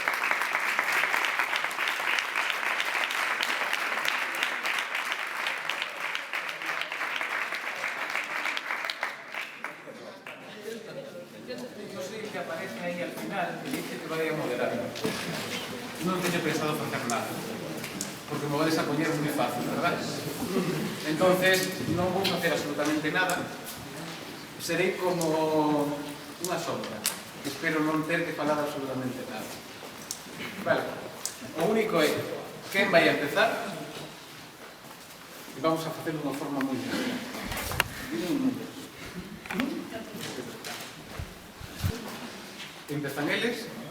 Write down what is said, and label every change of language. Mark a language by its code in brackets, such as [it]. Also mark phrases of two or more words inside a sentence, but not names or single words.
[es] Yo soy el que aparece ahí al final y dice que vaya a moderar. No tenía pensado hacer nada, porque me vais a poner muy fácil, ¿verdad? Entonces, no voy a hacer absolutamente nada. [gl] Seré como unha sombra. Espero non ter que falar absolutamente nada. Vale. O único é, quen vai a empezar? E vamos a facer de unha forma moi sencilla. Dime un número. Empezan eles.